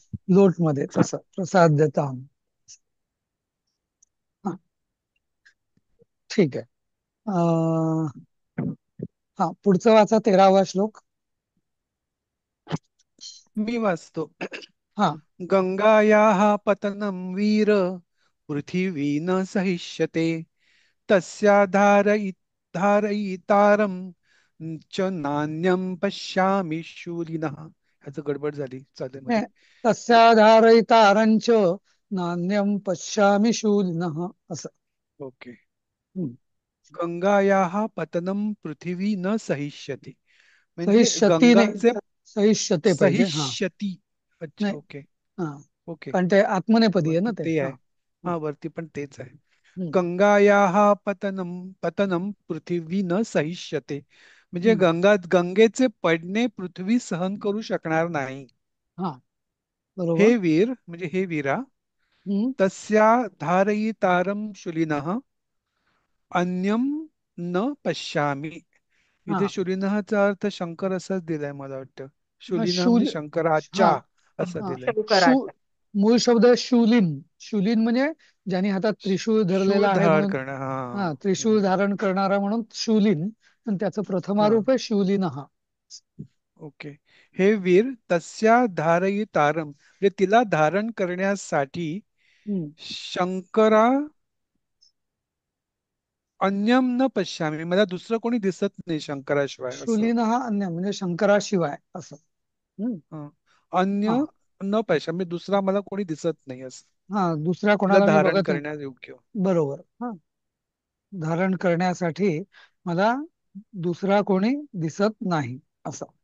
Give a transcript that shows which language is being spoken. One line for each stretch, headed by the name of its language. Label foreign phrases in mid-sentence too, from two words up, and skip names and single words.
Marathi: लोट मध्ये तसं प्रसाद्यता. हा. ठीक आहे. हा पुढचं वाचा 13वा श्लोक. मी वाचतो. हा.
Sanskrit: गंगायाः पतनं वीर पृथिवी न सहिष्यते धारयितारं च नान्यं पश्यामि शूलिनः.
Marathi: ह्याचं गडबड झाली चालेल मध्ये.
Sanskrit: तस्याधारयितारंच नान्यं पश्यामि शूलिनः असं.
Marathi: ओके. हम्म.
Sanskrit: गंगायाः पतनं पृथिवी न सहिष्यते म्हणजे
Marathi: सहिष्यती नाही, गंगाचे सहिष्यते पाहिजे. हा. सहिष्यती. अच्छा नाही. ओके. हा. ओके. कारण ते आत्मनेपदी आहे ना वरती ते. ते हा. आहे. हा. हा वरती पण तेच आहे. हम्म.
Sanskrit: गंगायाः पतनं पृथिवी न सहिष्यते म्हणजे हम्म.
Marathi: गंगेचे पडणे पृथ्वी सहन करू शकणार नाही. हा. बरोबर. हे वीर म्हणजे हे वीरा हम्म.
Sanskrit: तस्या धारयितारं शुलिनः अन्यम न पश्यामी.
Marathi: हा. इथे शुलिनःचा अर्थ शंकर असाच दिलाय मला वाटतं. शुलिनः म्हणजे शूल. हा. शंकराच्या असं हा. दिलंय. शंकराच्या. मूळ शब्द आहे शूलिन. शूलिन म्हणजे ज्यांनी हातात त्रिशूळ शूळ धरलेला आहे धार म्हणून. करणं. हा. हा. त्रिशूळ धारण करणारा म्हणून शूलिन. आणि त्याचं हा. प्रथमारूप आहे शूलिन हा. ओके.
Sanskrit: हे वीर तस्या धारयितारम
Marathi: म्हणजे तिला धारण करण्यासाठी हम्म.
Sanskrit: शंकरा अन्यम न पश्यामी
Marathi: मला दुसरं कोणी दिसत नाही शंकराशिवाय असं. शूलिन हा अन्य म्हणजे शंकराशिवाय असं. हम्म. हं. अन्य हा.
Sanskrit: न पश्यामी
Marathi: दुसरा मला कोणी दिसत नाही असं. हा. दुसऱ्या तिला कोणाला मी धारण बघत नाही. करण्यास योग्य. बरोबर. हा. धारण करण्यासाठी मला दुसरा कोणी दिसत नाही असं.